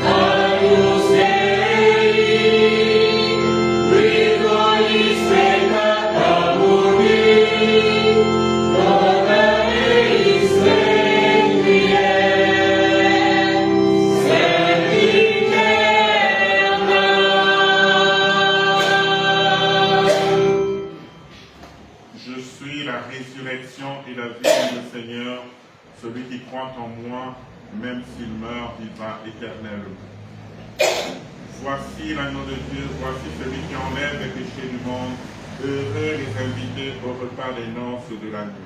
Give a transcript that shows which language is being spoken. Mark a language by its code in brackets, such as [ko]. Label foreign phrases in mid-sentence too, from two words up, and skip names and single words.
[la] Agnus Dei, qui tollis peccata mundi, dona eis requiem. Sempiterna. [fr] Je suis la résurrection et la vie, dit le Seigneur. Celui qui croit en moi, même s'il meurt, vivra éternellement. Voici l'agneau de Dieu, voici celui qui enlève les péchés du monde. Heureux les invités au repas des noces de l'agneau.